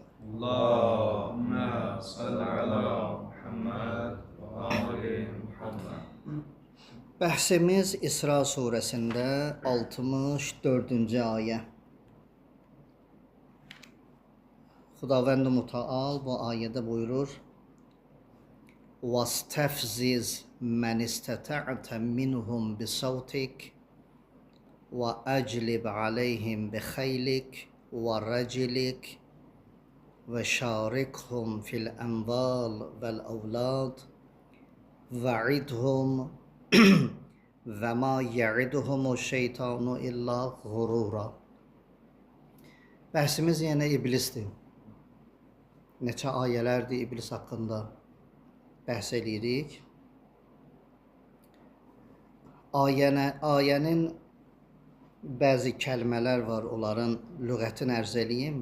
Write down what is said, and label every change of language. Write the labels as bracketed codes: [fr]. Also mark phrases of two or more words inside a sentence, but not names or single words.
[ar] اللهم صل على محمد وآل محمد. [az] Bəhsimiz İsra surəsində 64-cü ayə. Xudavənd-i Mütəal bu ayədə buyurur: [ar] وَاسْتَفْزِزْ مَنِ اسْتَطَعْتَ مِنْهُمْ بِصَوْتِكَ وَأَجْلِبْ عَلَيْهِمْ بِخَيْلِكَ وَرَجِلِكَ وَشَارِكْهُمْ فِي الْأَمْوَالِ وَالْأَوْلَادِ وَعِدْهُمْ وَمَا يَعِدُهُمُ الشَّيْطَانُ إِلَّا غُرُورًا. [az] Bəhsimiz yenə iblisdir. Neçə ayələrdir iblis haqqında bəhs edirik. Ayənin bəzi kəlmələr var, onların lüğətini ərz eləyim.